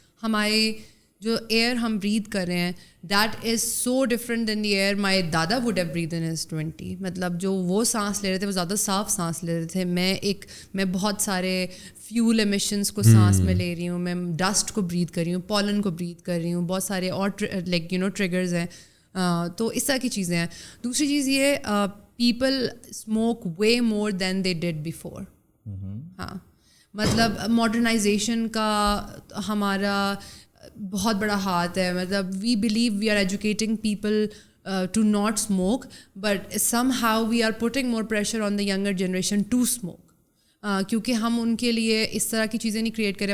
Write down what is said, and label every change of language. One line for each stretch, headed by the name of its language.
Urdu: ہمارے جو ایئر ہم بریتھ کر رہے ہیں
English: That is so different than the air my دادا would have breathe in his 20.
Urdu: مطلب جو وہ سانس لے رہے تھے وہ زیادہ صاف سانس لے رہے تھے. میں بہت سارے فیول ایمیشنس کو سانس میں لے رہی ہوں, میں ڈسٹ کو بریتھ کر رہی ہوں, پالن کو بریتھ کر رہی ہوں, بہت سارے اور لائک ٹریگرز ہیں. تو اس طرح کی چیزیں ہیں. دوسری چیز یہ
English: People smoke way more than they did before.
Urdu: ہاں, مطلب ماڈرنائزیشن کا ہمارا بہت بڑا ہاتھ ہے.
English: مطلب we believe we are educating people to not smoke but somehow we are putting more pressure on the younger generation to smoke,
Urdu: کیونکہ ہم ان کے لیے اس طرح کی چیزیں نہیں کریٹ کریں.